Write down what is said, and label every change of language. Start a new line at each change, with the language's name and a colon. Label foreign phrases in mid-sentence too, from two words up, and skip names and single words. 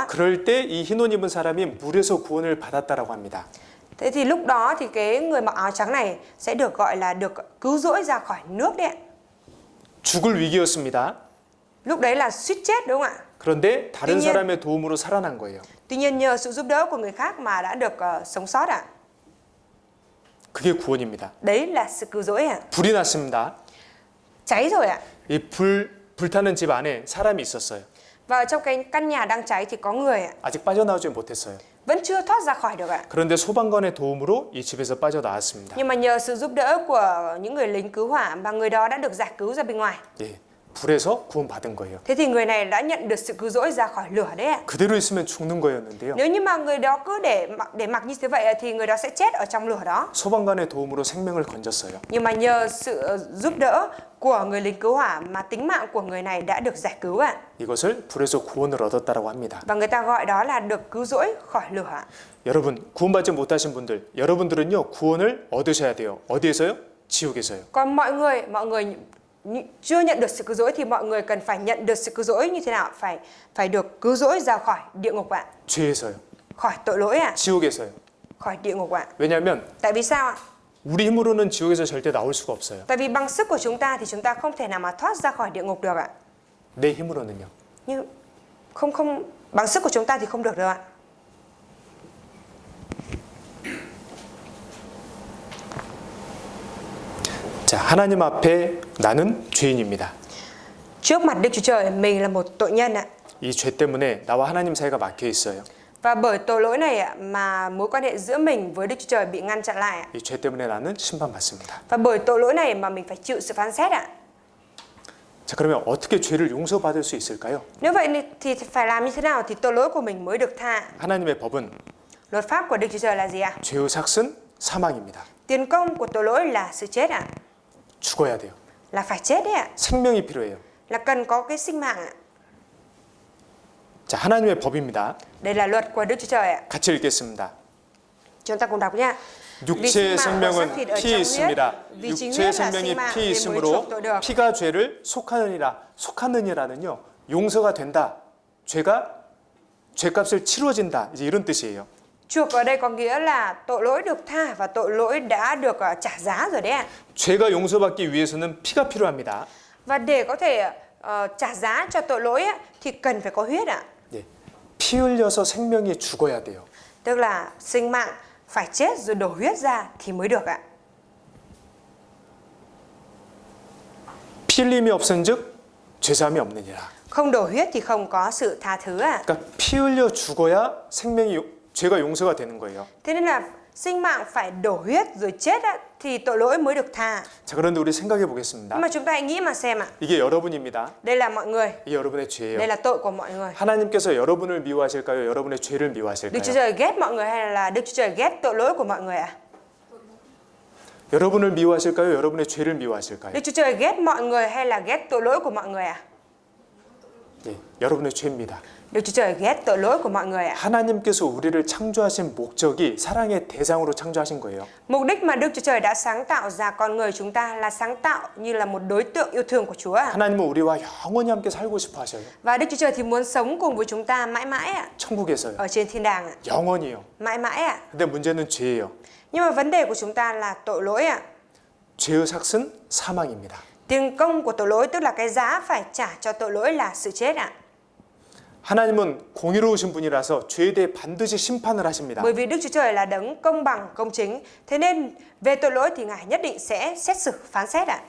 Korean: 그럴 때 이 흰 옷 입은 사람이 물에서 구원을 받았다라고 합니다.
Vietnamese: Thế thì lúc đó thì cái người mặc áo trắng này sẽ được gọi là được cứu rỗi ra khỏi nước đấy ạ.
Korean: 죽을 위기였습니다.
Vietnamese: Lúc đấy là suýt chết đúng không ạ?
Korean: 그런데 다른
Vietnamese: tuy nhiên-
Korean: 사람의 도움으로 살아난 거예요.
Vietnamese: Tuy nhiên nhờ sự giúp đỡ của người khác mà đã được sống sót ạ.
Korean: 그게 구원입니다.
Vietnamese: Đấy là sự cứu rỗi ạ.
Korean: 불이 났습니다.
Vietnamese: Cháy rồi ạ.
Korean: 이 불타는 집 안에 사람이 있었어요.
Vietnamese: Và trong cái căn nhà đang cháy thì có người ạ.
Korean: 아직 빠져나오지 못했어요.
Vietnamese: Vẫn chưa thoát ra khỏi được ạ.
Korean: 그런데 소방관의 도움으로 이 집에서 빠져나왔습니다.
Vietnamese: Nhưng mà nhờ sự giúp đỡ của những người lính cứu hỏa mà người đó đã được giải cứu ra bên ngoài.
Korean: 예, 불에서 구원받은 거예요.
Vietnamese: Thế thì người này đã nhận được sự cứu rỗi ra khỏi lửa đấy ạ.
Korean: 그대로 있으면 죽는 거였는데요.
Vietnamese: Nếu như mà người đó cứ để mặc như thế vậy thì người đó sẽ chết ở trong lửa đó.
Korean: 소방관의 도움으로 생명을 건졌어요.
Vietnamese: Nhưng mà nhờ sự giúp đỡ của người lính cứu hỏa mà tính mạng của người này đã được giải cứu ạ.
Korean: 이것을 불에서 구원을 얻었다라고 합니다.
Vietnamese: Và người ta gọi đó là được cứu rỗi khỏi lửa.
Korean: 여러분, 구원받지 못하신 분들, 여러분들은요, 구원을 얻으셔야 돼요. 어디에서요? 지옥에서요.
Vietnamese: Còn mọi người chưa nhận được sự cứu rỗi thì mọi người cần phải nhận được sự cứu rỗi như thế nào? Phải được cứu rỗi ra khỏi địa ngục ạ.
Korean: 죄에서요.
Vietnamese: Khỏi tội lỗi ạ.
Korean: 지옥에서요.
Vietnamese: Khỏi địa ngục ạ.
Korean: 왜냐하면
Vietnamese: Tại vì sao ạ?
Korean: 우리 힘으로는 지옥에서 절대 나올 수가 없어요.
Vietnamese: Tại vì bằng sức của chúng ta thì chúng ta không thể nào mà thoát ra khỏi địa ngục được ạ.
Korean: 내 힘으로는요.
Vietnamese: Nhưng không bằng sức của chúng ta thì không được đâu ạ.
Korean: 자, 하나님 앞에 나는 죄인입니다.
Vietnamese: Trước mặt Đức Chúa Trời mình là một tội nhân ạ.
Korean: 이 죄 때문에 나와 하나님 사이가 막혀 있어요.
Vietnamese: Và bởi tội lỗi này ạ mà mối quan hệ giữa mình với Đức Chúa Trời bị ngăn chặn lại ạ.
Korean: 이 죄 때문에 나는 심판받습니다.
Vietnamese: Và bởi tội lỗi này mà mình phải chịu sự phán xét ạ.
Korean: 자, 그러면 어떻게 죄를 용서받을 수 있을까요?
Vietnamese: Nếu vậy thì phải làm như thế nào thì tội lỗi của mình mới được tha?
Korean: 하나님의 법은
Vietnamese: Luật pháp của Đức Chúa Trời là gì ạ?
Korean: 죄의 삭은 사망입니다.
Vietnamese: Tiền công của tội lỗi là sự chết ạ.
Korean: 죽어야 돼요.
Vietnamese: Là phải chết đấy ạ.
Korean: 생명이 필요해요.
Vietnamese: Là cần có cái sinh mạng ạ.
Korean: 자, 하나님의 법입니다.
Vietnamese: Đây là luật của Đức Chúa Trời ạ.
Korean: 같이 읽겠습니다.
Vietnamese: Chúng ta cùng đọc nha.
Korean: 육체의 생명은 피에 있습니다.
Vietnamese: Vì chính
Korean: 육체의
Vietnamese: huyết là
Korean: 생명이
Vietnamese: sinh mạng
Korean: 피에
Vietnamese: nên mới
Korean: 있으므로
Vietnamese: chuộc tội được.
Korean: 피가 죄를 속하느니라는요. 용서가 된다. 죄값을 치러진다. 이제 이런 뜻이에요.
Vietnamese: Chuộc ở đây có nghĩa là tội lỗi được tha và tội lỗi đã được trả giá rồi đấy ạ.
Korean: 죄가 용서받기 위해서는 피가 필요합니다.
Vietnamese: Và để có thể trả giá cho tội lỗi á, thì cần phải có huyết ạ.
Korean: 예. 피 흘려서 생명이 죽어야 돼요.
Vietnamese: Tức là sinh mạng phải chết rồi đổ huyết ra thì mới được ạ.
Korean: 피 흘림이 없은즉 죄사함이 없느니라.
Vietnamese: Không đổ huyết thì không có sự tha thứ ạ.
Korean: 그러니까 피 흘려 죽어야 죄가 용서가 되는 거예요.
Vietnamese: Thế nên là sinh mạng phải đổ huyết rồi chết á, thì tội lỗi mới được tha.
Korean: 자, 그런데 우리 생각해 보겠습니다.
Vietnamese: Nhưng mà chúng ta hãy nghĩ mà xem ạ.
Korean: 이게 여러분입니다.
Vietnamese: Đây là mọi người.
Korean: 이게 여러분의 죄예요.
Vietnamese: Đây là tội của mọi người.
Korean: 하나님께서 여러분을 미워하실까요? 여러분의 죄를
Vietnamese: Đức
Korean: 미워하실까요?
Vietnamese: Chúa Trời ghét mọi người hay là Đức Chúa Trời ghét tội lỗi của mọi người ạ?
Korean: 여러분을 미워하실까요? 여러분의 죄를 미워하실까요?
Vietnamese: Đức Chúa Trời ghét mọi người hay là ghét tội lỗi của mọi người ạ?
Korean: 예, 여러분의 죄입니다.
Vietnamese: Đức Chúa Trời ghét tội lỗi của mọi người ạ.
Korean: 하나님께서 우리를 창조하신 목적이 사랑의 대상으로 창조하신 거예요.
Vietnamese: Mục đích mà Đức Chúa Trời đã sáng tạo ra con người chúng ta là sáng tạo như là một đối tượng yêu thương của Chúa ạ.
Korean: 하나님은 우리와 영원히 함께 살고 싶어 하셔요.
Vietnamese: Và Đức Chúa Trời thì muốn sống cùng với chúng ta mãi mãi ạ.
Korean: 천국에서요.
Vietnamese: Ở trên thiên đàng ạ.
Korean: 영원히요.
Vietnamese: Mãi mãi ạ.
Korean: 근데 문제는 죄예요.
Vietnamese: Nhưng mà vấn đề của chúng ta là tội lỗi ạ.
Korean: 죄의 삭은 사망입니다.
Vietnamese: Tiền công của tội lỗi tức là cái giá phải trả cho tội lỗi là sự chết ạ.
Korean: 하나님은 공의로우신 분이라서 죄에 대해 반드시 심판을 하십니다.
Vietnamese: Bởi vì Đức Chúa Trời là đấng công bằng, công chính. Thế nên về tội lỗi thì Ngài nhất định sẽ xét xử, phán xét ạ.